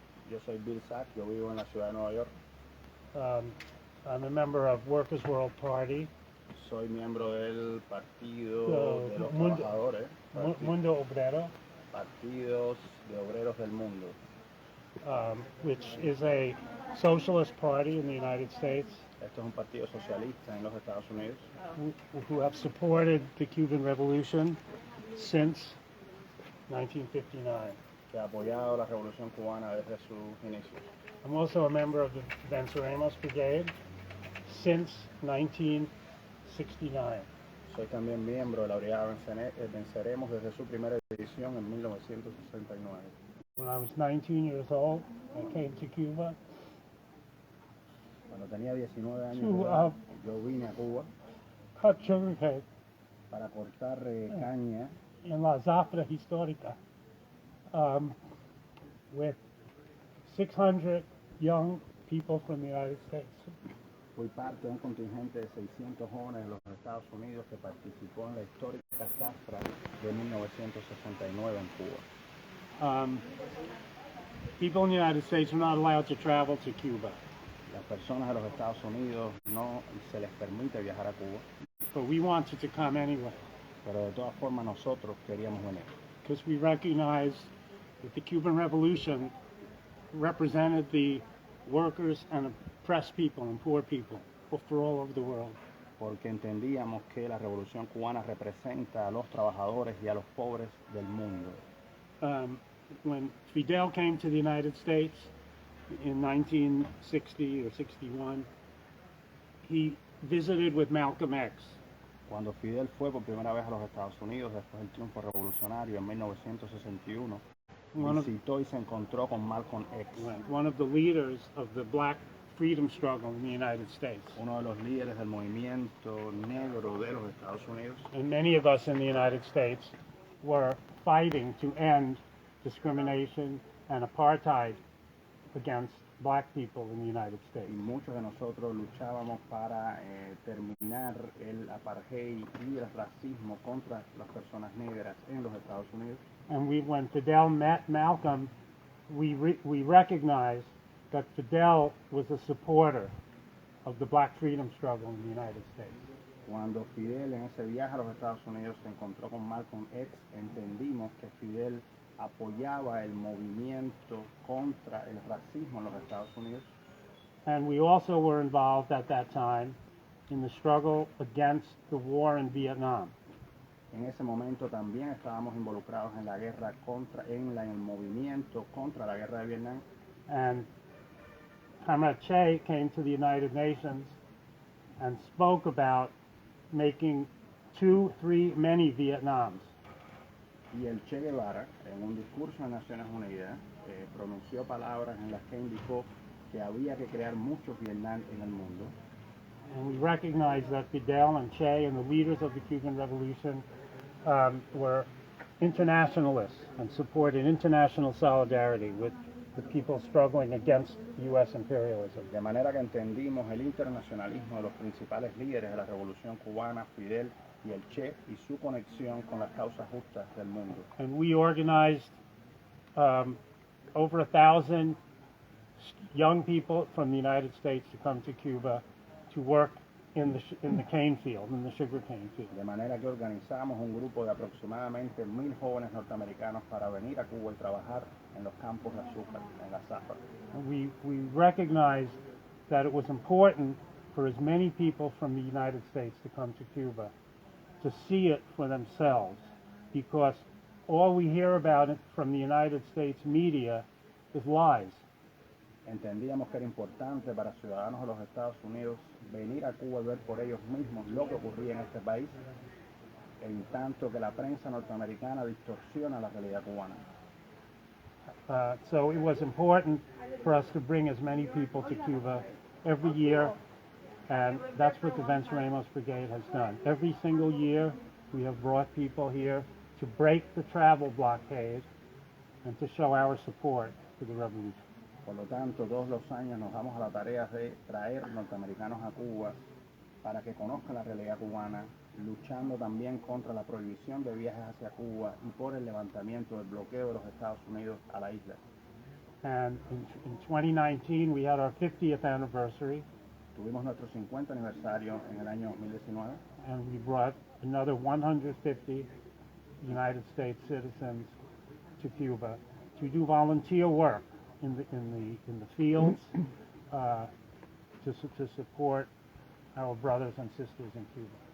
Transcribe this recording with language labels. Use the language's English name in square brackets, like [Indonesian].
[Spanish] Yo soy Bill Sachs, yo vivo en la ciudad de Nueva York. [English] I'm a member of Workers' World Party, [Spanish] Soy miembro del Partido de los Mundo- Trabajadores, Mundo Obrero, Partidos de Obreros del Mundo, [English] which is a socialist party in the United States [Spanish] Esto es un partido socialista en los Estados Unidos [English] who have supported the Cuban Revolution since 1959. [Spanish] que ha apoyado la Revolución Cubana desde sus inicios. [English] I'm also a member of the Venceremos Brigade since 1969. [Spanish] Soy también miembro de la Brigada de Venceremos desde su primera edición en 1969. [English] When I was 19 years old, I came to Cuba [Spanish] Cuando tenía 19 años [English] to [Spanish] de edad, yo vine a Cuba [English] cut sugarcane [Spanish] para cortar caña [English] in [Spanish] la zafra histórica [English] with 600 young people from the United States. [Spanish] Fui parte de un contingente de 600 jóvenes de los Estados Unidos que participó en la histórica zafra de 1969 en Cuba. [English] People in the United States are not allowed to travel to Cuba, [Spanish] Las personas de los Estados Unidos no se les permite viajar a Cuba, [English] but we wanted to come anyway [Spanish] pero de todas formas nosotros queríamos venir, [English] because we recognize that the Cuban Revolution represented the workers and oppressed people and poor people for all over the world. [Spanish] porque entendíamos que la Revolución Cubana representa a los trabajadores y a los pobres del mundo. [English] When Fidel came to the United States in 1960 or 61, he visited with Malcolm X. [Spanish] Cuando Fidel fue por primera vez a los Estados Unidos después del triunfo revolucionario en 1961, visitó y se encontró con Malcolm X, [English] One of the leaders of the black freedom struggle in the United States. [Spanish] uno de los líderes del movimiento negro de los Estados Unidos. [English] And many of us in the United States were fighting to end discrimination and apartheid against black people in the United [Spanish] Y [English] States. [Spanish] muchos de nosotros luchábamos para terminar el apartheid y el racismo contra las personas negras en los Estados Unidos. [English] And when Fidel met Malcolm, we recognized that Fidel was a supporter of the black freedom struggle in the United States. [Spanish] Cuando Fidel en ese viaje a los Estados Unidos se encontró con Malcolm X, entendimos que Fidel apoyaba el movimiento contra el racismo en los Estados Unidos. [English] And we also were involved at that time in the struggle against the war in Vietnam. [Spanish] En ese momento también estábamos involucrados en la guerra en el movimiento contra la guerra de Vietnam. [English] And Comrade Che came to the United Nations and spoke about making many Vietnams. [Spanish] Y el Che Guevara, en un discurso en Naciones Unidas, pronunció palabras en las que indicó que había que crear muchos Vietnam en el mundo. [English] And we recognize that Fidel and Che and the leaders of the Cuban Revolution were internationalists and supported international solidarity with the people struggling against U.S. imperialism. [Spanish] De manera que entendimos el internacionalismo de los principales líderes de la Revolución Cubana, Fidel y el Che, y su conexión con las causas justas del mundo. [English] And we organized over 1,000 young people from the United States to come to Cuba to work in the cane field, in the sugar cane field. [Spanish] De manera que organizamos un grupo de aproximadamente 1,000 jóvenes norteamericanos para venir a Cuba y trabajar en los campos de azúcar, en la zafra. [English] And we recognized that it was important for as many people from the United States to come to Cuba to see it for themselves, because all we hear about it from the United States media is lies. [Spanish] Entendíamos que era importante para ciudadanos de los Estados Unidos venir a Cuba y ver por ellos mismos lo que ocurría en este país, en tanto que la prensa norteamericana distorsiona la realidad cubana. [English] So it was important for us to bring as many people to Cuba every year, and that's what the Venceremos Brigade has done. Every single year we have brought people here to break the travel blockade and to show our support for the revolution. [Spanish] Por lo tanto, todos los años nos damos a la tarea de traer norteamericanos a Cuba para que conozcan la realidad cubana luchando también contra la prohibición de viajes hacia Cuba y por el levantamiento del bloqueo de los Estados Unidos a la isla. [English] And in 2019, we had our 50th anniversary, [Spanish] Tuvimos nuestro 50 aniversario en el año 2019 [English] and we brought another 150 United States citizens to Cuba to do volunteer work in the fields to support our brothers and sisters in Cuba.